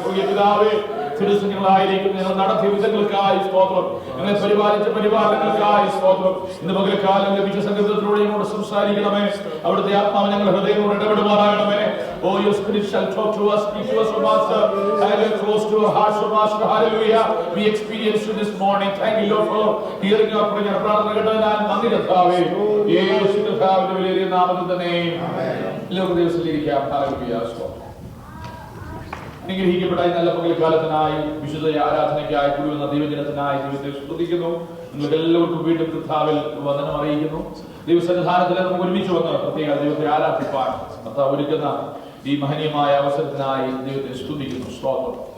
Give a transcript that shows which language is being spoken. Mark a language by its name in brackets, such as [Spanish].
[Malayalam] പിതാവേ, തിരുസംഘങ്ങളായിരിക്കും ഞങ്ങൾ നടത്തിയ വിധങ്ങൾക്കായി സ്തോത്രം. ഞങ്ങളെ പരിപാലിച്ച പരിപാലനങ്ങൾക്കായി സ്തോത്രം. ഇന്ന് പകൽക്കാലം ലഭിച്ച സംഗീതത്തിലൂടെ ഞങ്ങളോട് സംസാരിക്കണമേ. അവിടുത്തെ ആത്മാവ് ഞങ്ങളുടെ ഹൃദയങ്ങളോട് ഇടപെടുമാറാകണമേ. [English] Oh, your spirit shall talk to us, speak to us, O Master. Hallelujah, close to our hearts, O Master. Hallelujah. We experienced you this morning. Thank you, Lord, for hearing our prayer. [Malayalam] പ്രാർത്ഥന കേട്ടതിനാൽ നന്ദി കർത്താവേ. യേശു കർത്താവിന്റെ വിലയേറിയ നാമത്തിൽ തന്നെ എല്ലാവർക്കും ദിവസത്തിലിരിക്കാം. Hallelujah. അനുഗ്രഹിക്കപ്പെട്ട നല്ല പകൽക്കാലത്തിനായി വിശുദ്ധ ആരാധനയ്ക്കായി കൂടി വന്ന ദൈവജനത്തിനായി ദൈവത്തെ സ്തുതിക്കുന്നു. നിങ്ങൾക്ക് എല്ലാവർക്കും വീണ്ടും കർത്താവിൽ വന്ദനം അറിയിക്കുന്നു. ദൈവസന്നിധാനത്തിൽ നമുക്ക് ഒരുമിച്ച് വന്ന് പ്രത്യേക ദൈവത്തെ ആരാധിപ്പാൻ കർത്താവ് ഒരുക്കുന്ന ഈ മഹനീയമായ അവസരത്തിനായി ദൈവത്തെ സ്തുതിക്കുന്നു. സ്തോത്രം.